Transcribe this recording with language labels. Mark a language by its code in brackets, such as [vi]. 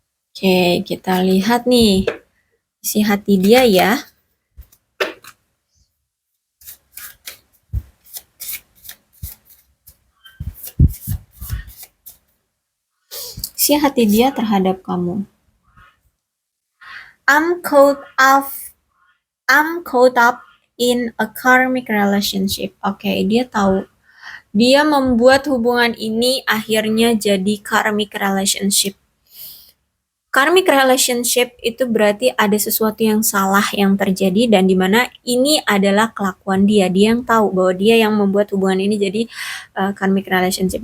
[id] Oke kita lihat nih isi hati dia ya. Isi hati dia terhadap kamu. [en] I'm caught up I'm caught up in a karmic relationship. [id] Oke, dia tahu. Dia membuat hubungan ini akhirnya jadi karmic relationship. Karmic relationship itu berarti ada sesuatu yang salah yang terjadi dan dimana ini adalah kelakuan dia. Dia yang tahu bahwa dia yang membuat hubungan ini jadi karmic relationship.